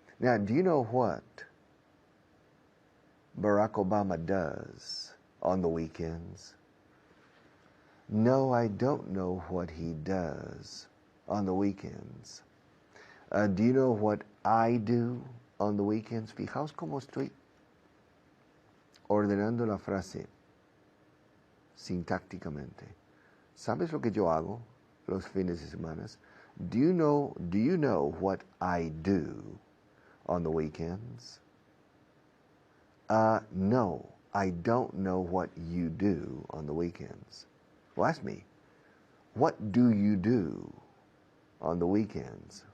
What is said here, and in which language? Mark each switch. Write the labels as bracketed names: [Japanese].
[English] Now, do you know what Barack Obama does on the weekends? No, I don't know what he does on the weekends. Do you know what I do on the weekends? [Spanish] Fijaos cómo estoy ordenando la frase sintácticamente. ¿Sabes lo que yo hago los fines de semana? [English] Do you know what I do on the weekends? No, I don't know what you do on the weekends. Well, ask me, what do you do on the weekends?